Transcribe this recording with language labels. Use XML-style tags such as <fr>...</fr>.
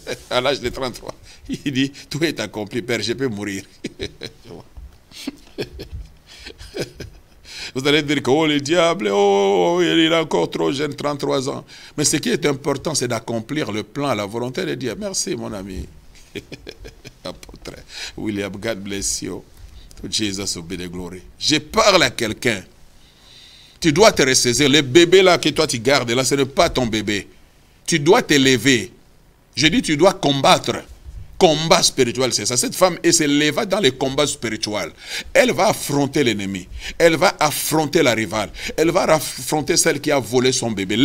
<fr>À l'âge de 33, il dit tout est accompli, Père, je peux mourir. Vous allez dire que oh, le diable, oh, il est encore trop jeune, 33 ans. Mais ce qui est important, c'est d'accomplir le plan, la volonté de Dieu. Merci, mon ami.</fr> <en>Apôtre William, God bless you. To Jesus be the glory.</en> <fr>Je parle à quelqu'un. Tu dois te ressaisir. Le bébé là que toi tu gardes, là, ce n'est pas ton bébé. Tu dois t'élever. Je dis, tu dois combattre. Combat spirituel, c'est ça. Cette femme, elle se leva dans les combats spirituels. Elle va affronter l'ennemi. Elle va affronter la rivale. Elle va affronter celle qui a volé son bébé.</fr>